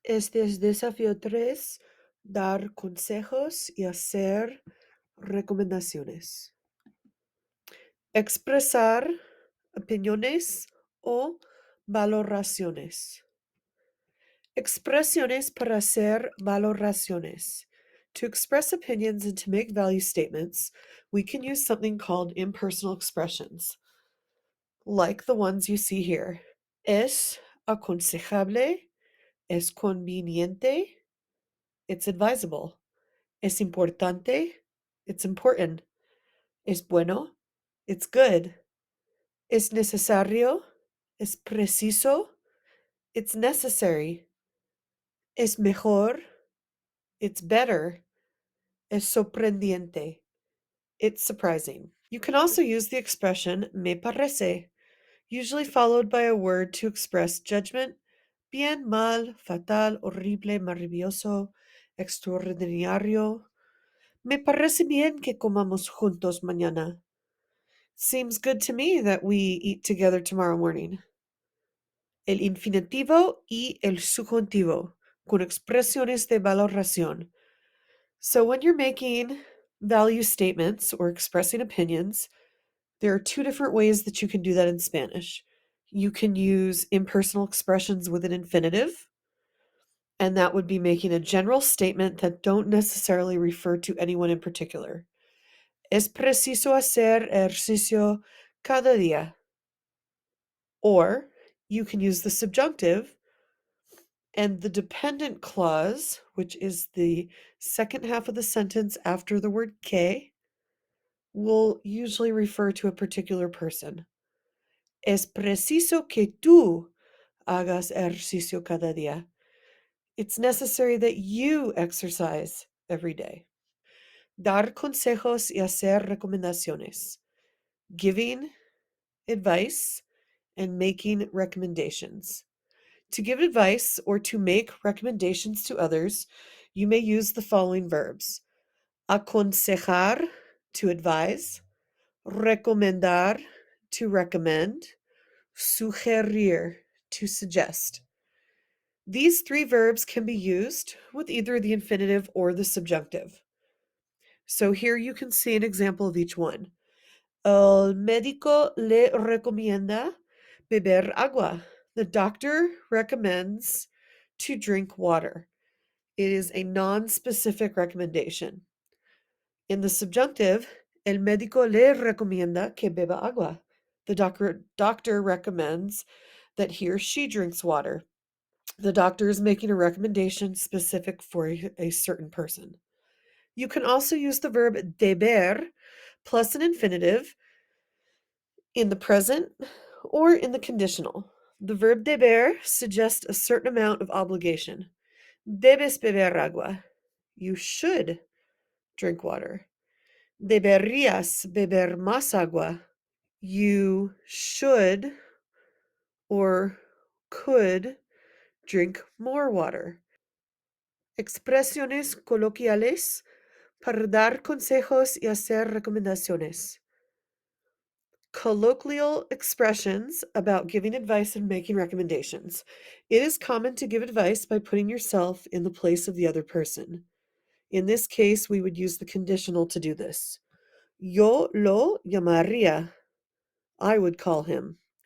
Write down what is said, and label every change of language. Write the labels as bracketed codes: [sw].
[es] Este es Desafío 3, dar consejos y hacer recomendaciones. Expresar opiniones o valoraciones. Expresiones para hacer valoraciones. [en] To express opinions and to make value statements, we can use something called impersonal expressions, like the ones you see here. [es] Es aconsejable, es conveniente, [en] it's advisable. [es] Es importante, [en] it's important. [es] Es bueno, [en] it's good. [es] Es necesario, es preciso, [en] it's necessary. [es] Es mejor, [en] it's better. [es] Es sorprendente, [en] it's surprising. You can also use the expression me parece, usually followed by a word to express judgment: bien, mal, fatal, horrible, maravilloso, extraordinario. [es] Me parece bien que comamos juntos mañana. [en] Seems good to me that we eat together tomorrow morning. [es] El infinitivo y el subjuntivo, con expresiones de valoración. [en] So when you're making value statements or expressing opinions, there are two different ways that you can do that in Spanish. You can use impersonal expressions with an infinitive, and that would be making a general statement that don't necessarily refer to anyone in particular. [es] Es preciso hacer ejercicio cada día. [en] Or you can use the subjunctive, and the dependent clause, which is the second half of the sentence after the word que, will usually refer to a particular person. [es] Es preciso que tú hagas ejercicio cada día. [en] It's necessary that you exercise every day. [es] Dar consejos y hacer recomendaciones. [en] Giving advice and making recommendations. To give advice or to make recommendations to others, you may use the following verbs: aconsejar, to advise; recomendar, to recommend; sugerir, to suggest. These three verbs can be used with either the infinitive or the subjunctive. So here you can see an example of each one. [es] El médico le recomienda beber agua. [en] The doctor recommends to drink water. It is a non-specific recommendation. In the subjunctive, [es] el médico le recomienda que beba agua. [en] The doctor recommends that he or she drinks water. The doctor is making a recommendation specific for a certain person. You can also use the verb deber plus an infinitive in the present or in the conditional. The verb deber suggests a certain amount of obligation. [es] Debes beber agua. [en] You should drink water. [es] Deberías beber más agua. [en] You should or could drink more water. [es] Expresiones coloquiales para dar consejos y hacer recomendaciones. [en] Colloquial expressions about giving advice and making recommendations. It is common to give advice by putting yourself in the place of the other person. In this case, we would use the conditional to do this. [es] Yo lo llamaría. [en] I would call him.